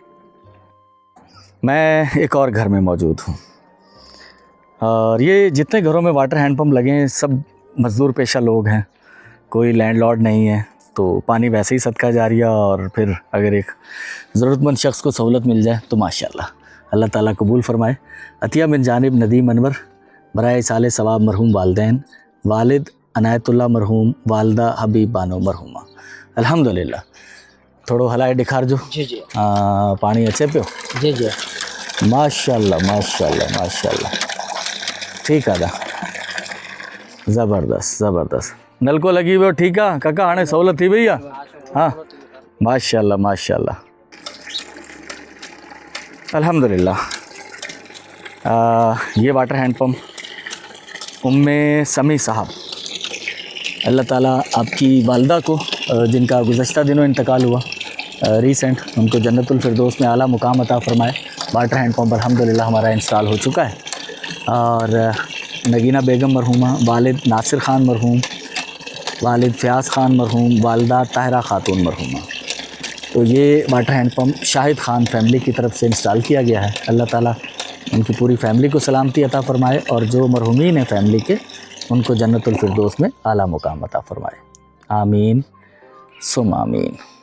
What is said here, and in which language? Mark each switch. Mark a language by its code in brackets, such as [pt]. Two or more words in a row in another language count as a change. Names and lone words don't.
[ur] میں ایک اور گھر میں موجود ہوں اور یہ جتنے گھروں میں [en] water hand pump [ur] لگے ہیں سب مزدور پیشہ لوگ ہیں، کوئی لینڈلارڈ نہیں ہے، تو پانی ویسے ہی صدقہ جاریہ اور پھر اگر ایک ضرورتمند شخص کو سہولت مل جائے تو ماشاءاللہ اللہ تعالیٰ قبول فرمائے. عطیہ بن جانب ندیم انور برائے سالے ثواب مرحوم والدین والد عنایت اللہ مرحوم، والدہ حبیب بانو مرحومہ. [sd] अल्हम्दुलिल्लाह थोड़ो हलाए दिखार जो [ur] جی جی [sd] पानी अचे पियो। [ur] جی جی [sd] माशाअल्लाह माशाअल्लाह माशाअल्लाह [ur] ٹھیک ہے [sd] दा ज़बरदस्त ज़बरदस्त नलको लगी हुई [ur] ٹھیک ہے [sd] काका हाणे सहूलत थी वई आहे। [ur] ہاں ماشاءاللہ ماشاءاللہ الحمدللہ. ये [en] water hand pump [ur] ام سمیع صاحب اللہ تعالیٰ آپ کی والدہ کو جن کا گزشتہ دنوں انتقال ہوا ریسنٹ، ان کو جنت الفردوس میں اعلیٰ مقام عطا فرمائے. [en] water hand pump [ur] الحمدللہ ہمارا انسٹال ہو چکا ہے اور نگینہ بیگم مرحومہ، والد ناصر خان مرحوم، والد فیاض خان مرحوم، والدہ طاہرہ خاتون مرحومہ. تو یہ [en] water hand pump [ur] شاہد خان فیملی کی طرف سے انسٹال کیا گیا ہے. اللہ تعالیٰ ان کی پوری فیملی کو سلامتی عطا فرمائے اور جو مرحومین ہیں فیملی کے ان کو جنت الفردوس میں اعلیٰ مقام عطا فرمائے. [ar] آمين ثم آمين.